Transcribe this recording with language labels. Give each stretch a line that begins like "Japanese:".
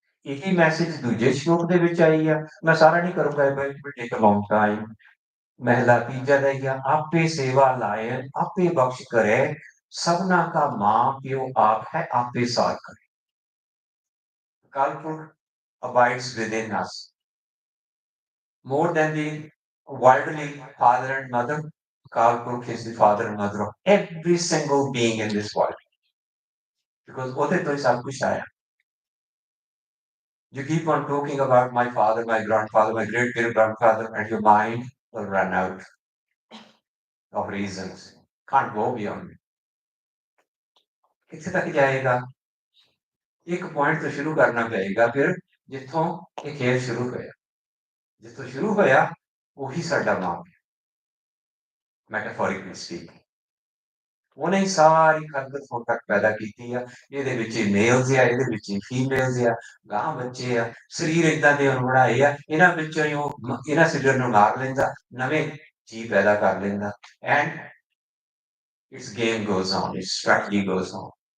Punjabi: ਇਹੀ ਮੈਸੇਜ ਦੂਜੇ ਸ਼ਲੋਕ ਦੇ ਵਿੱਚ ਆਈ ਆ ਮੈਂ ਸਾਰਾ ਨਹੀਂ ਕਰੂੰਗਾ
English: ਇਹ will take a long time
Punjabi: ਮਹਿਲਾ ਤੀਜਾ ਦਾ ਗਿਆ ਆਪੇ ਸੇਵਾ ਲਾਏ ਆਪੇ ਬਖਸ਼ ਕਰੇ ਸਭਨਾ का मां प्यो आप है आपे सार करे
English: Kalpurk abides within us more than the worldly father and mother Kalpurk is the father and mother of every single being in this world. Because
Punjabi: ਉਹਦੇ ਤੋਂ ਹੀ ਸਭ ਕੁਝ ਆਇਆ
English: You keep on talking about my father, my grandfather, my great-great-grandfather, and your mind will run out of reasons. Can't go beyond it.
Punjabi: ਕਿੱਥੇ ਤੱਕ ਜਾਏਗਾ ਇੱਕ point ਤੋਂ ਸ਼ੁਰੂ ਕਰਨਾ ਪਏਗਾ ਫਿਰ ਜਿੱਥੋਂ ਇਹ ਖੇਡ ਸ਼ੁਰੂ ਹੋਇਆ ਜਿੱਥੋਂ ਸ਼ੁਰੂ ਹੋਇਆ ਉਹੀ ਸਾਡਾ ਮਾਂ
English: metaphorically speaking
Punjabi: ਉਹਨੇ ਹੀ ਸਾਰੀ ਖਲਕਤ ਹੁਣ ਤੱਕ ਪੈਦਾ ਕੀਤੀ ਆ ਇਹਦੇ ਵਿੱਚ ਮੇਲਸ ਆ ਇਹਦੇ ਵਿੱਚ ਫੀਮੇਲਸ ਆ ਗਾਂ ਬੱਚੇ ਆ ਸਰੀਰ ਇਦਾਂ ਦੇ ਉਹਨੂੰ ਬਣਾਏ ਆ ਇਹਨਾਂ ਵਿੱਚੋਂ ਹੀ ਉਹ ਇਹਨਾਂ ਸਰੀਰ ਨੂੰ ਮਾਰ ਲੈਂਦਾ ਨਵੇਂ ਜੀਵ ਪੈਦਾ ਕਰ ਲੈਂਦਾ
English: and it's game goes on
Punjabi: it's strategy goes on